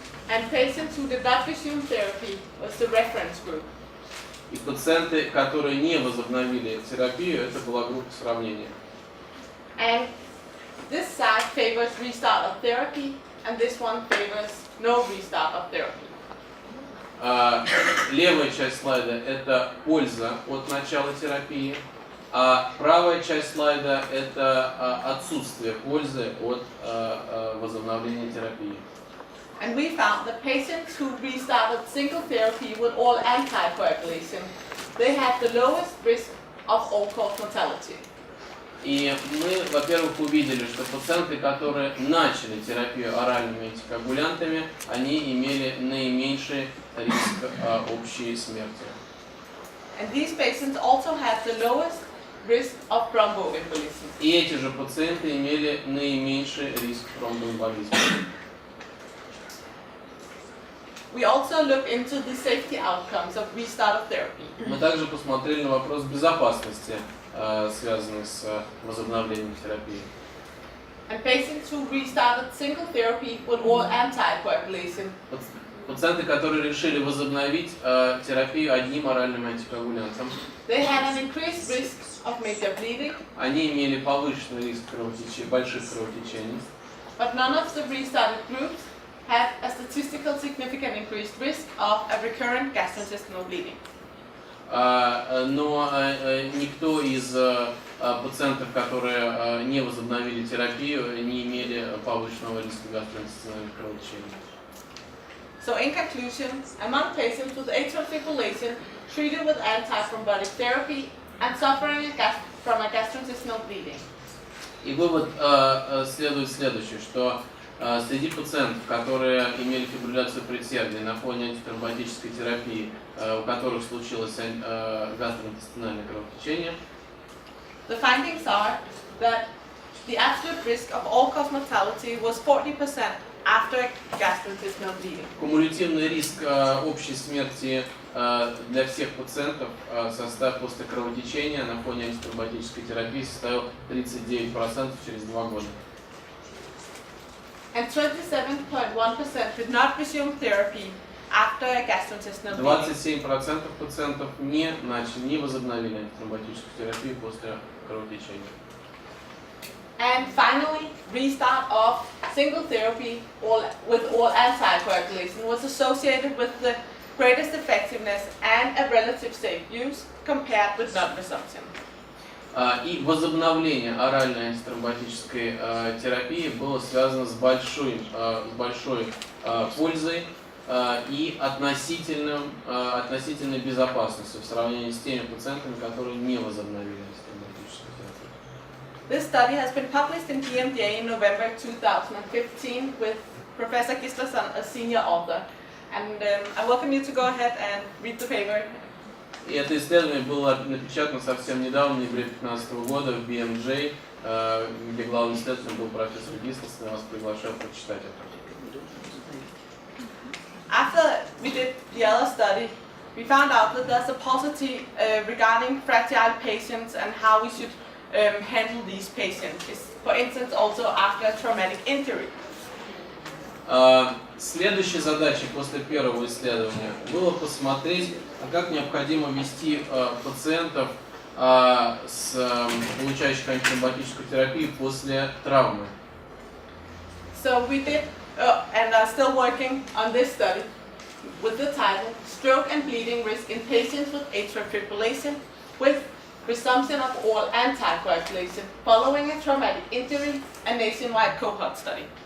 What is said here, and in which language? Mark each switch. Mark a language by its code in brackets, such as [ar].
[en] And patients who did not resume therapy was the reference group. [ru] И пациенты, которые не возобновили терапию, это была группа сравнения. [en] And this side favors restart of therapy, and this one favors no restart of therapy. [ru] Левая часть слайда – это польза от начала терапии, а правая часть слайда – это отсутствие пользы от возобновления терапии. [en] And we found that patients who restarted single therapy with all anticoagulation, they had the lowest risk of all-cause mortality. [ru] И мы, во-первых, увидели, что пациенты, которые начали терапию оральными антикоагулянтами, они имели наименьший риск общей смерти. [en] And these patients also had the lowest risk of thromboembolism. [ru] И эти же пациенты имели наименьший риск тромбоэмболизма. [en] We also looked into the safety outcomes of restart of therapy. [ru] Мы также посмотрели на вопрос безопасности, связанный с возобновлением терапии. [en] And patients who restarted single therapy with all anticoagulation. [ru] Пациенты, которые решили возобновить терапию одним оральным антикоагулянтом, [en] They had an increased risk of major bleeding. [ru] Они имели повышенный риск больших кровотечений. [en] But none of the restarted groups had a statistically significant increased risk of a recurrent gastrointestinal bleeding. [ru] Но никто из пациентов, которые не возобновили терапию, не имели повышенного риска гастроинтестинальных кровотечений. [en] So in conclusion, among patients with atrial fibrillation treated with antithrombotic therapy and suffering from a gastrointestinal bleeding, [ru] И вывод следует следующий, что Среди пациентов, которые имели фибрилляцию предсердия на фоне антитромботической терапии, у которых случилось гастроинтестинальное кровотечение, [en] the findings are that the absolute risk of all-cause mortality was 40% after gastrointestinal bleeding. [ru] Кумулятивный риск общей смерти для всех пациентов после кровотечения на фоне антитромботической терапии составил 39% через 2 года. [en] And 27.1% did not resume therapy after gastrointestinal bleeding. [ru] 27% пациентов не возобновили антитромботическую терапию после кровотечения. [en] And finally, restart of single therapy with all anticoagulation was associated with the greatest effectiveness and a relative safe use compared with non-resumption. [ru] И возобновление оральной антитромботической терапии было связано с большой пользой и относительной безопасностью в сравнении с теми пациентами, которые не возобновили антитромботическую терапию. [en] This study has been published in д.м.н. in November 2015 with Professor Gislason, a senior author. And I welcome you to go ahead and read the paper. [ru] И это исследование было напечатано совсем недавно, в ноябре 2015 года в BMJ, где главным исследователем был профессор Гислсон. Я вас приглашаю прочитать это. [en] After we did the other study, we found out that there's a paucity regarding fragile patients and how we should handle these patients. For instance, also after a traumatic injury. [ru] Следующей задачей после первого исследования было посмотреть, как необходимо вести пациентов, получающих антитромботическую терапию после травмы. [en] So we did, and are still working on this study with the title "Stroke and Bleeding Risk in Patients with Atrial Fibrillation with Resumption of All Anticoagulation Following a Traumatic Injury, a Nationwide Cohort Study."